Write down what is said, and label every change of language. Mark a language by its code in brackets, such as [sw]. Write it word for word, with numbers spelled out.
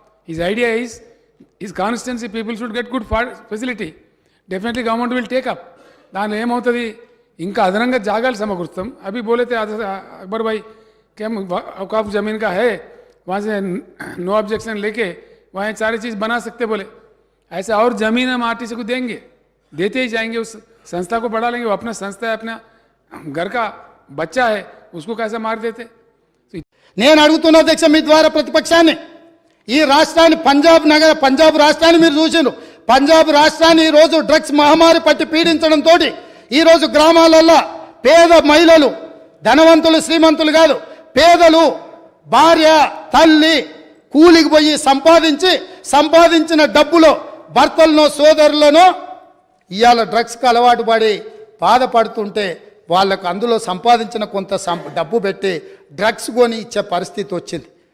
[en] His idea is his constituency people should get good facility. Definitely government will take up. [te] దానిలో ఏమవుతుంది, ఇంకా అదనంగా జాగాలు సమకూరుస్తాం. [hi] అవి బోలేతే అక్బర్ భాయ్ కేమ్ అవకాఫ్ జమీన్ కా హే, వా నో అబ్జెక్షన్ లేకే वहाँ सारी चीज़ बना सकते, बोले ऐसा और ज़मीन हम आरटीसी को देंगे, देते ही जाएंगे, उस संस्था को बढ़ा लेंगे, वो अपना संस्था है, अपना घर का बच्चा है, उसको कैसा मार देते। [te] నేను అడుగుతున్న అధ్యక్ష మీ ద్వారా ప్రతిపక్షాన్ని, ఈ రాష్ట్రాన్ని పంజాబ్ నగర పంజాబ్ రాష్ట్రాన్ని మీరు చూసిండ్రు. పంజాబ్ రాష్ట్రాన్ని ఈ రోజు డ్రగ్స్ మహమ్మారి పట్టి పీడించడంతో ఈ రోజు గ్రామాలల్లో పేద మహిళలు, ధనవంతులు శ్రీమంతులు కాదు, పేదలు భార్య తల్లి కూలికి పోయి సంపాదించి సంపాదించిన డబ్బులో భర్తలనో సోదరులనో ఇవాళ డ్రగ్స్కి అలవాటు పడి బాధపడుతుంటే వాళ్ళకు అందులో సంపాదించిన కొంత సం డబ్బు పెట్టి డ్రగ్స్ కొని ఇచ్చే పరిస్థితి వచ్చింది.